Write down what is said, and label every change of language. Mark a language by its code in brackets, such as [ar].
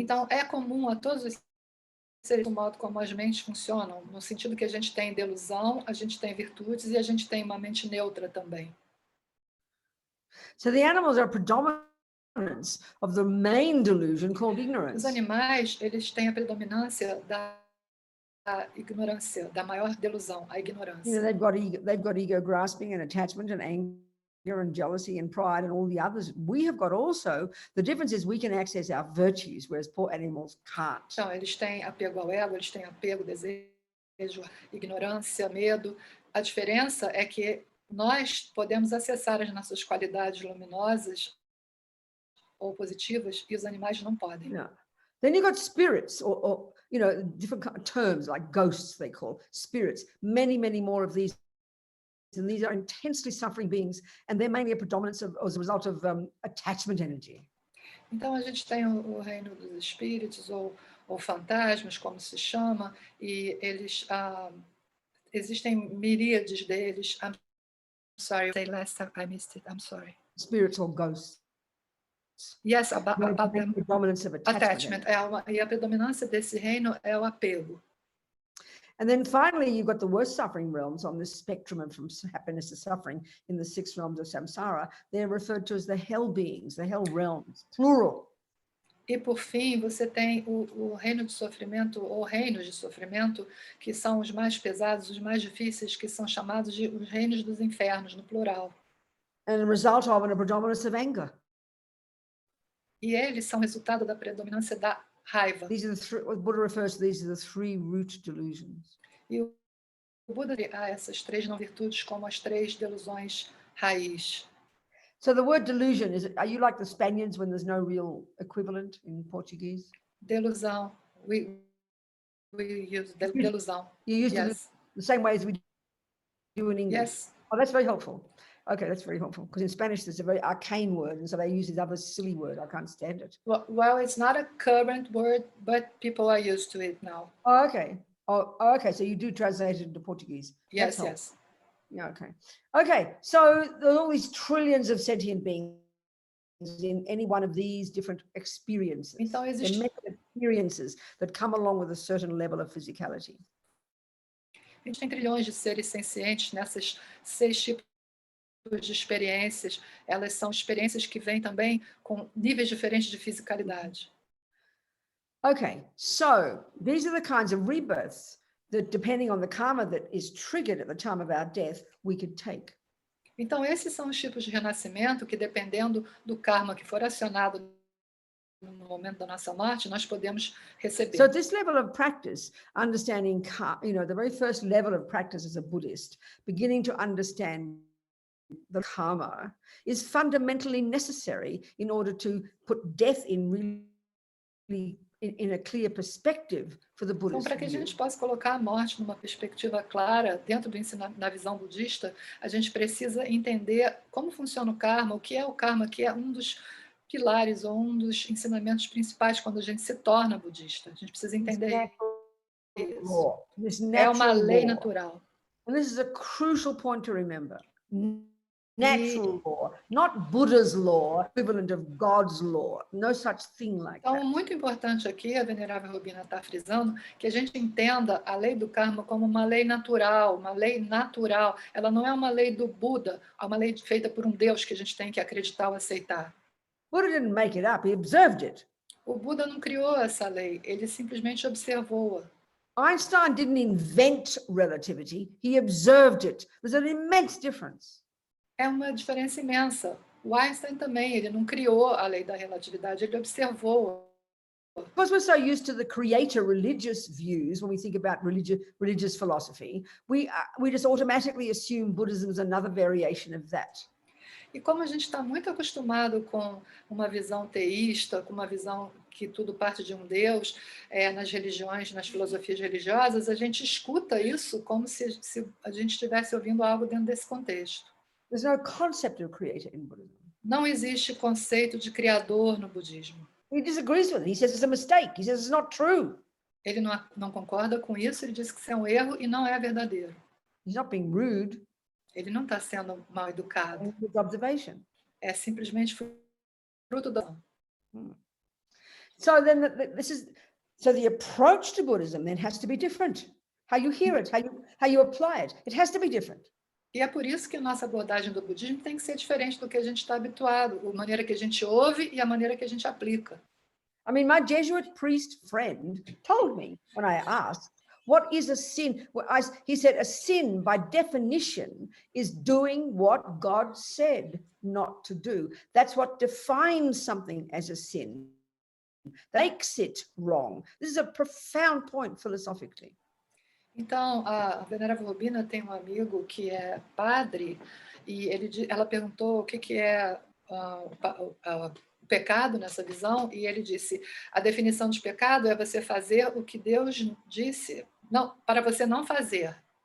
[pt] Então, é comum a todos os seres o modo como as mentes funcionam, no sentido que a gente tem delusão, a gente tem virtudes e a gente tem uma mente neutra também. [en] So the animals are predominance of the main delusion called ignorance. [pt] Os animais, eles têm a predominância da ignorância, da maior delusão, a ignorância. [en] You know, they've got ego grasping and attachment and anger and jealousy and pride and all the others. We have got also, the difference is we can access our virtues, whereas poor animals can't. [pt] Então, eles têm apego ao ego, eles têm apego, desejo, ignorância, medo. A diferença é que nós podemos acessar as nossas qualidades luminosas ou positivas e os animais não podem. [en] No. Then you've got spirits, or you know, different terms like ghosts they call spirits. Many more of these. And these are intensely suffering beings, and they're mainly a predominance as a result of attachment energy. [pt] Então a gente tem o reino dos espíritos ou fantasmas, como se chama, e eles existem miríades deles. [en] I'm sorry, say last time I missed it. I'm sorry. Spirits or ghosts. Yes, about them. The dominance of attachment. [pt] E a predominância desse reino é o apego. [en] And then finally, you've got the worst suffering realms on this spectrum of from happiness to suffering in the 6 realms of samsara. They're referred to as the hell beings, the hell realms, plural. [pt] E por fim, você tem o reino de sofrimento ou reinos de sofrimento, que são os mais pesados, os mais difíceis, que são chamados de os reinos dos infernos, no plural. [en] And a result of a predominance of anger. [pt] E eles são resultado da predominância da raiva. [en] These are the three, what Buddha refers to these are the 3 root delusions. [pt] E o Buda há essas 3 não virtudes como as 3 delusões raiz. [en] So the word delusion, are you like the Spaniards when there's no real equivalent in Portuguese? Delusão. We use delusão. You use Yes. the same way as we do in English? Yes. Oh, that's very helpful. Okay, that's very helpful. Because in Spanish, there's a very arcane word, and so they use this other silly word. I can't stand it. Well, it's not a current word, but people are used to it now. Oh, okay. Oh, okay. So you do translate it into Portuguese. Yes, yes. Yeah, okay. Okay, so there's all these trillions of sentient beings in any one of these different experiences. [pt] Então, [en] They're many experiences that come along with a certain level of physicality. [pt] A gente tem trilhões de seres sencientes nessas 6 tipos de experiências. Elas são experiências que vêm também com níveis diferentes de fisicalidade. [en] Okay, so these are the kinds of rebirths that, depending on the karma that is triggered at the time of our death, we could take. [pt] Então, esses são os tipos de renascimento que, dependendo do karma que for acionado no momento da nossa morte, nós podemos receber. [en] So this level of practice, understanding, the very first level of practice as a Buddhist, beginning to understand the karma, is fundamentally necessary in order to put death in really in a clear perspective for the Buddhist. [pt] Então, para que a gente possa colocar a morte numa perspectiva clara dentro do da visão budista, a gente precisa entender como funciona o karma, o que é o karma, que é um dos pilares ou um dos ensinamentos principais quando a gente se torna budista. A gente precisa entender isso. É uma lei natural. [en] And this is a crucial point to remember. Natural law, not Buddha's law, equivalent of God's law. No such thing like that. [pt] Então, muito importante aqui, a Venerável Robina está frisando, que a gente entenda a lei do karma como uma lei natural, uma lei natural. Ela não é uma lei do Buda, é uma lei feita por um Deus que a gente tem que acreditar ou aceitar. [en] Buddha didn't make it up, he observed it. [pt] O Buda não criou essa lei, ele simplesmente observou-a. [en] Einstein didn't invent relativity, he observed it. There's an immense difference. [pt] É uma diferença imensa. O Einstein também, ele não criou a lei da relatividade, ele observou. [en] Because we're so used to the creator religious views when we think about religious philosophy, we just automatically assume Buddhism is another variation of that. [pt] E como a gente está muito acostumado com uma visão teísta, com uma visão que tudo parte de um Deus, nas religiões, nas filosofias religiosas, a gente escuta isso como se a gente estivesse ouvindo algo dentro desse contexto. [en] There's no concept of creator in Buddhism. [pt] Não existe conceito de criador no budismo. [en] He disagrees with it. He says it's a mistake. He says it's not true. [pt] Ele não concorda com isso, ele diz que isso é um erro e não é verdadeiro. [en] He's not being rude. [pt] Ele não está sendo mal educado. [en] It's observation. [pt] É simplesmente fruto da... [en] So then the approach to Buddhism then has to be different. How you hear it, how you apply it, it has to be different. [pt] E é por isso que a nossa abordagem do budismo tem que ser diferente do que a gente está habituado, a maneira que a gente ouve e a maneira que a gente aplica. [en] I mean, my Jesuit priest friend told me when I asked, what is a sin? He said, a sin by definition is doing what God said not to do. That's what defines something as a sin. That makes it wrong. This is a profound point philosophically. [pt] Então, a Venerável Robina tem um amigo que é padre e ela perguntou o que é o pecado nessa visão e ele disse, a definição de pecado é você fazer o que Deus disse, não, para você não fazer.